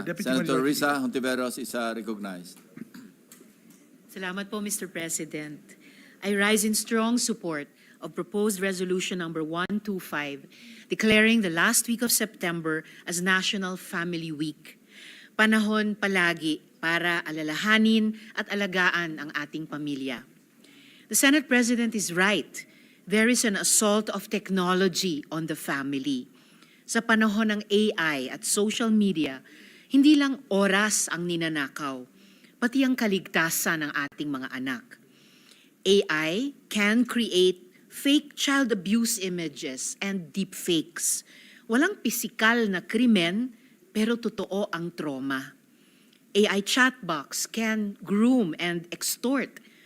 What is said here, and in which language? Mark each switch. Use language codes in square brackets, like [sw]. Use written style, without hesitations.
[en] Deputy Senator Majority Risa Hontiveros is recognized. [tl] Salamat po, Mr. President. [en] I rise in strong support of proposed resolution number 125, declaring the last week of September as National Family Week. [tl] Panahon palagi para alalahanin at alagaan ang ating pamilya. [en] The Senate President is right. There is an assault of technology on the family. [tl] Sa panahon ng AI at social media, hindi lang oras ang ninanakaw, pati ang kaligtasan ng ating mga anak. [en] AI can create fake child abuse images and deepfakes. [tl] Walang pisikal na krimen, pero totoo ang trauma. [en] AI chatbox can groom and extort.